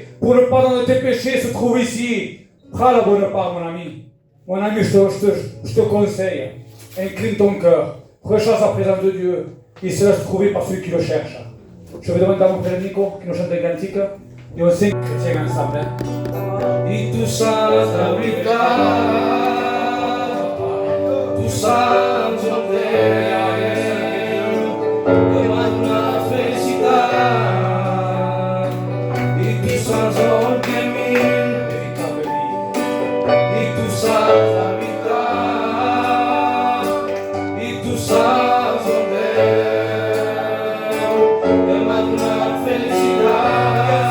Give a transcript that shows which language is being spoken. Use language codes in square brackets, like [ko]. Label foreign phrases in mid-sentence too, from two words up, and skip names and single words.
[fr] Pour le pardon de tes péchés se trouve ici. Prends la bonne part, mon ami. Mon ami, je te conseille. Incline ton cœur. Recherche la présence de Dieu. Il se laisse trouver par celui qui le cherche. Je vais demander à mon frère Nico qui nous chante un cantique. Et on sait chrétiens ensemble. [ca] E tu saps la veritat, tu saps el Déu que m'ha donat felicitat, i tu saps el camí, i tu saps la veritat, i tu saps el Déu que m'ha donat felicitat.